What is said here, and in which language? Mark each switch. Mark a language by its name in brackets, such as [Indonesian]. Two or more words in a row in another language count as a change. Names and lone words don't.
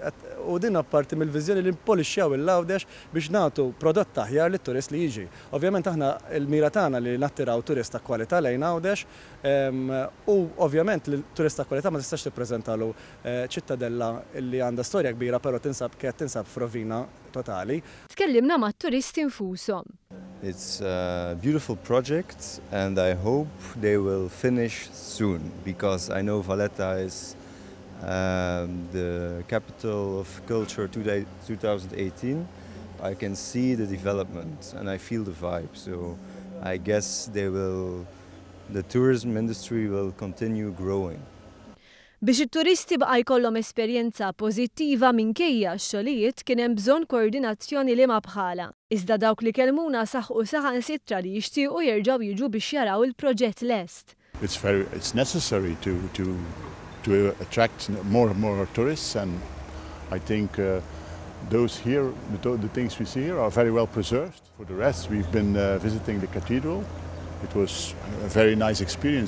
[Maltese] U din apparti mill-viżjoni li npolixxjaw il-Għawdex biex nagħtu prodott aħjar lit-turist li jiġi. Ovvjament aħna l-mira tagħna li nattiraw turist ta' kwalità lejn Għawdex u ovvjament l-turist ta' kwalità ma tistax tippreżentalu ċittadella li għandha storja kbira però tinsab f'rovina totali. Tkellimna mat-turisti nfushom. [English] It's a beautiful project and I hope they will finish soon because I know Valletta is the capital of culture 2018. I can see the development and I feel the vibe, so I guess the tourism industry will continue growing. [Maltese] Biex it-turisti baqa' jkollhom esperjenza pożittiva minkejja x-xogħlijiet kien hemm bżonn koordinazzjoni li ma bħala. Iżda dawk li kellmuna saħħu saħansitra li jixtiequ jerġgħu jiġu biex jaraw il-proġett lest. [English] It's necessary to attract more and more tourists and I think those here, the things we see here are very well preserved. For the rest, we've been visiting the cathedral. It was a very nice experience.